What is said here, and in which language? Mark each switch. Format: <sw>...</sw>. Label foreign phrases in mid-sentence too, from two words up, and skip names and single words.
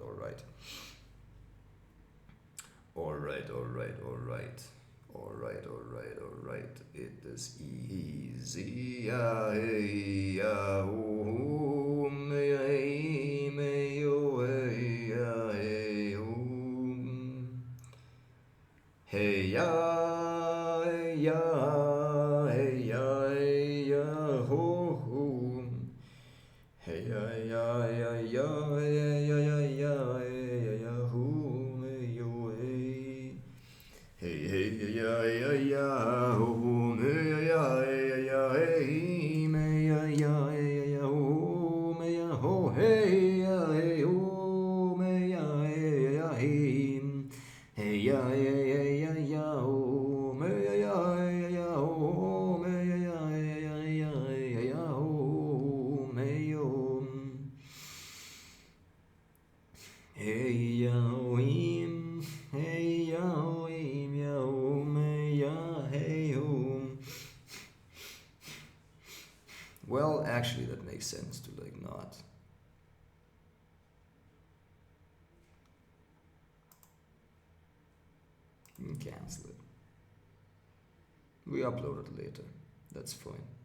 <en>All right. All right, all right, all right. All right, all right, all right. It is easy. Yeah, hey, yeah, oh, may, hey, may, oh, hey, yeah, hey, oh. Hey ya, hey ya, hey ya, hey ya, ho ho. Hey ya, ya, ya, ya, ya, ya, ya, ya, ya, ya, ho, hey yo, hey. Hey, hey, ya, ya, ya, ho, hey ya, hey ya, hey, may ya, ya, hey ya, ho, may ya, ho, hey ya, hey, ho, may ya, hey ya, hey. Hey ya ya ya ya ya oh me ya ya ya ya oh me ya ya ya ya ya ya oh me yo hey ya him hey ya him ya oh me ya hey oh. Well, actually, that makes sense to like not. You can cancel it. We upload it later. That's fine.</en>